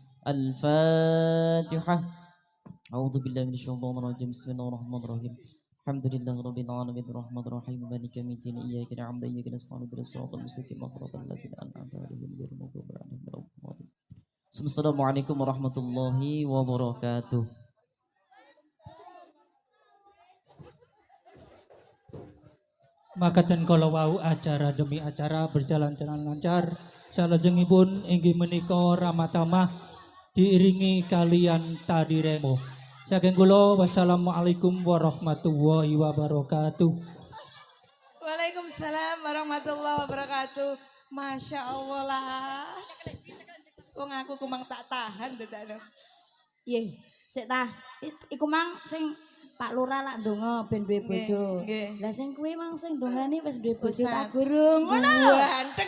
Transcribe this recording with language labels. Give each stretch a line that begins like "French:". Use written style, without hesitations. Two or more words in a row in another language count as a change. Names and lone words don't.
Arabic: الفاتحة أعوذ بالله من الشيطان الرجيم بسم الله الرحمن الرحيم الحمد لله رب العالمين الرحمن الرحيم مالك يوم الدين إياك نعبد وإياك نستعين اهدنا الصراط المستقيم صراط الذين أنعمت عليهم غير المغضوب عليهم ولا الضالين السلام عليكم ورحمة الله وبركاته.
Indonesian: Maka dan kalau wau acara demi acara berjalan-jalan lancar
Javanese: salajengipun inggih menika
Indonesian: Ramatamah diiringi kalian tadi remo.
Javanese: Saking kula
Arabic: والسلام عليكم ورحمة الله وبركاته. وعليكم السلام ورحمة الله وبركاته. ما شاء الله lah.
Javanese: Wong aku kumang tak tahan dadane. Nggih, sik ta. Iku mang sing Pak Lurah lak ndonga ben duwe bojo. Lah sing kuwi mang sing ndongane wis duwe bojo tak gurung. Ngono lho. Ganteng.